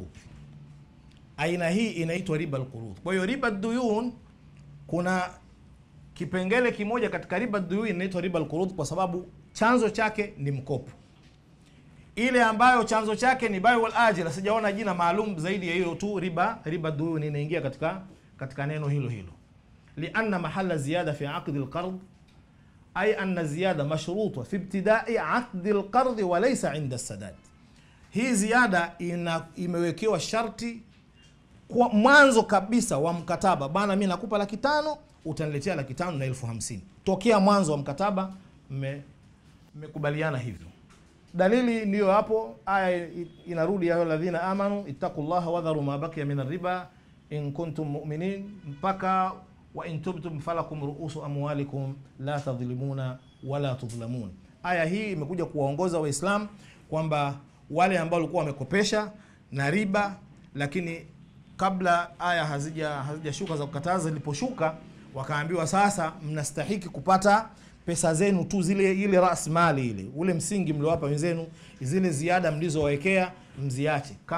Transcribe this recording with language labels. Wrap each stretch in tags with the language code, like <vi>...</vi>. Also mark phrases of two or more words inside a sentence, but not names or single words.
<sw>Aina hii inaitwa</sw> <ar>ربا القروض.</ar> <sw>Kwa hiyo</sw> <ar>ربا ديون,</ar> <sw>kuna kipengele kimoja katika</sw> <ar>ربا ديون</ar> <sw>inaitwa</sw> <ar>ربا القروض</ar> <sw>kwa sababu chanzo chake ni mkopo. Ile ambayo chanzo chake ni</sw> <ar>بيع الآجل,</ar> <sw>sijaona jina maalum zaidi ya hilo tu.</sw> <ar>ربا ديون</ar> <sw>inaingia katika neno hilo hilo.</sw> <ar>لأن محل زيادة في عقد القرض أي أن زيادة مشروطة في ابتداء عقد القرض وليس عند السداد.</ar> <sw>Hii ziada imewekewa sharti kwa mwanzo kabisa wa mkataba. Bana, mimi nakupa 500,000, utaniletea 500,000 na 50,000. Tokea mwanzo wa mkataba mmekubaliana hivyo. Dalili ndiyo hapo, aya inarudi</sw> <ar>يا الذين آمنوا اتقوا الله وذروا ما بقي من الربا إن كنتم مؤمنين,</ar> <sw>mpaka</sw> <ar>وإن تبتم فلكم رؤوس أموالكم لا تظلمون ولا تظلمون.</ar> <sw>Aya hii imekuja kuwaongoza Waislamu kwamba wale ambao walikuwa wamekopesha na riba, lakini kabla aya hazijashuka za kukataza, ziliposhuka wakaambiwa sasa mnastahiki kupata pesa zenu tu, ile rasmali ile, ule msingi mliowapa wenzenu, zile ziada mlizowekea mziache.</sw>